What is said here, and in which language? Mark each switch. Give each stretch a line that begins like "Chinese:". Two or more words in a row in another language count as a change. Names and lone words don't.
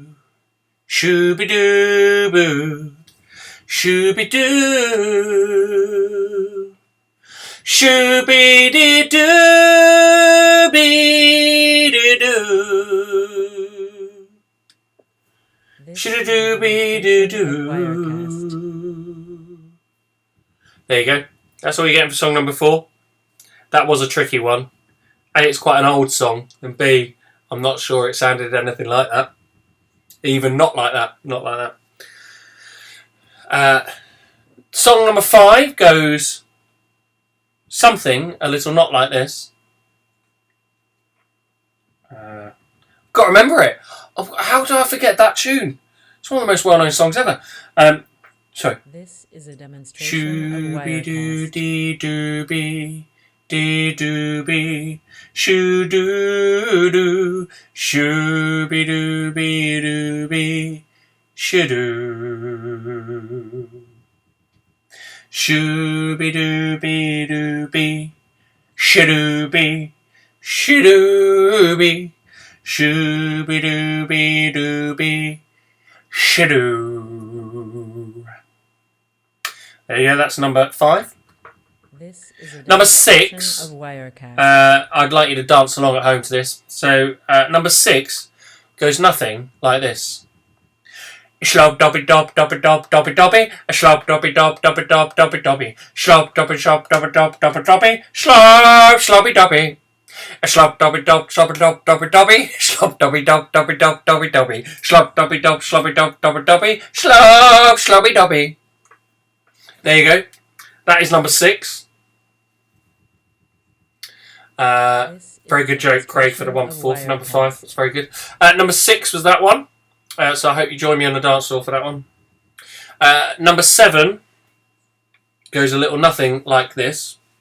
English: Shooby-doo-boo. Shooby-doo. Shooby-dee-doo-be-doo-doo. Shoo-doo-be-doo-doo. There you go. That's all you're getting for song number 4. That was a tricky one. A, it's quite an old song, and B, I'm not sure it sounded anything like that. Even not like that. Not like that. Song number 5 goes something a little not like this. Got to remember it. Oh, how do I forget that tune? It's one of the most well-known songs ever. Sorry. This is a demonstration of Wirecast. Shoo-be-doo-dee-doo-be, dee-doo-be, shoo-doo-doo, shoo-be-doo-be-doo-be, shoo-doo. Shoo-be-doo-be-doo-be, shoo-doo-be, shoo-doo-be, shoo-be-doo-be-doo-be, shoo-doo. There you go, that's number 5. This is a Number demonstration 6. of Wirecast. I'd like you to dance along at home to this. So, number 6 goes nothing like this. Shlob dobby dob dobby dob dobby dobby. A shlob dobby dob dobby dob dobby dobby. Shlob dobby shop dobby dob dobby dobby. Shlob slobby dobby. A shlob dobby dob slobby dob dobby dobby. Shlob dobby dob dobby dob dobby dobby. Shlob dobby dob slobby dob dobby dobby. Shlob slobby dobby. There you go. That is number 6. Very good joke, Craig, for the one before for number 5. That's very good. Number 6 was that one. So I hope you join me on the dance floor for that one. Number 7 goes a little nothing like this.